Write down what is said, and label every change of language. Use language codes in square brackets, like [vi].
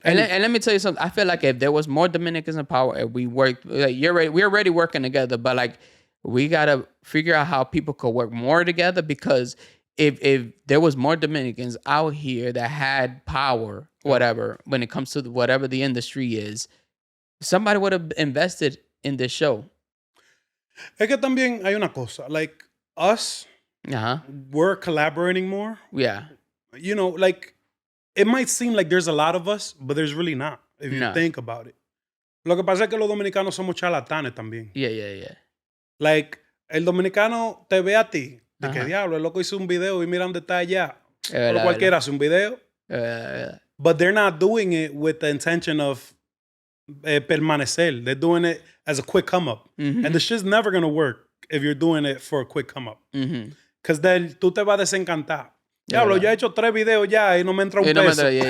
[en] And let me tell you something. I feel like if there was more Dominicans in power, if we worked, like we're already working together, but like we gotta figure out how people could work more together, because if there was more Dominicans out here that had power, whatever, when it comes to whatever the industry is, somebody would have invested in this show. [es] Es que también hay una cosa, like us, we're collaborating more. [en] Yeah. You know, like, it might seem like there's a lot of us, but there's really not, if you think about it. [es] Lo que pasa es que los dominicanos somos charlatanes también. [en] Yeah. [es] Like, el dominicano te ve a ti. De que diablo, el loco hizo un video y mira dónde está allá. Pero cualquiera hace un video. [en] But they're not doing it with the intention of permanecer. They're doing it as a quick come up. And the shit's never going to work if you're doing it for a quick come up. [es] Because then tú te vas a desencantar. Diablo, yo he hecho 3 videos ya y no me entra un peso.